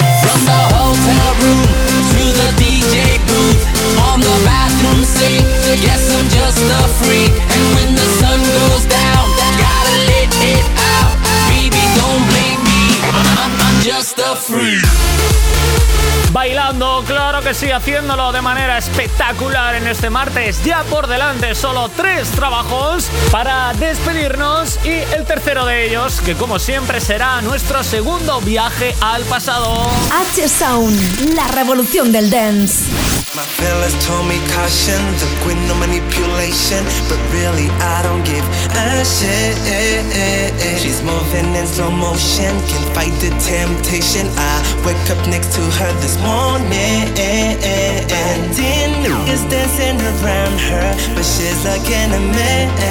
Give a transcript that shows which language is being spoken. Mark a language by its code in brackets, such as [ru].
[en] From the hotel room to the DJ booth, on the bathroom sink, yes, I'm just a freak. And when the sun goes down, gotta let it out. Baby, don't blame me, I'm just a freak. [es] Bailando, claro que sí, haciéndolo de manera espectacular en este martes. Ya por delante, solo tres trabajos para despedirnos. Y el tercero de ellos, que como siempre será nuestro segundo viaje al pasado. H-Sound, la revolución del dance. [en] My fellas told me caution, the queen of manipulation. But really I don't give a shit. She's moving in slow motion, can't fight the temptation. I wake up next to her this morning. Dinner is dancing around her, but she's like an anime.